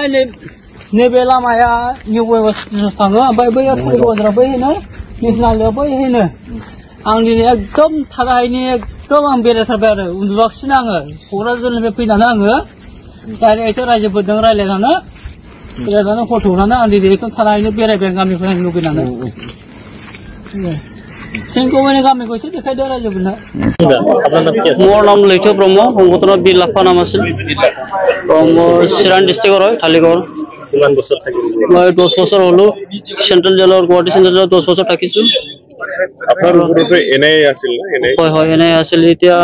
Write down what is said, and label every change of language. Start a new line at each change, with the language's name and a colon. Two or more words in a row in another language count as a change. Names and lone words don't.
Bodo: नैबे लामाया निउ वेस्ट थाङो ओमफ्राय बैयाव फुलबाजारा बै होनो नेसनालियाव बै होनो आं दिनै एकदम थानो हायिनि एकदम आं बेरायथारबाय आरो उन्दुआखिसैनो आङो क'क्राझारनिफ्राय फैनानै आङो डाइरेक्ट रायजोफोरजों रायज्लायनानै हरथौनानै आं दिनै एकदम थानो हायिनि बेरायबाय गामिखौ नायनो लुगैनानै जोंखौ माने गामिखौ एसे देखायदो रायजोफोरनो
Assamese: মোৰ নাম লৈথ ব্ৰহ্ম সংগঠনৰ বীৰ লাফা নাম আছিল মই চিৰাং ডিষ্ট্ৰিক্টৰ হয় থালিগড় কিমান বছৰ থাকিলো মই 10 বছৰ হলো চেন্ট্ৰেল জেলৰ গুৱাহাটী চেন্ট্ৰেল জেলত 10 বছৰ থাকিছো আপোনাৰ ওপৰতে এনআইএ আছিল না হয় এনআইএ আছিল এতিয়া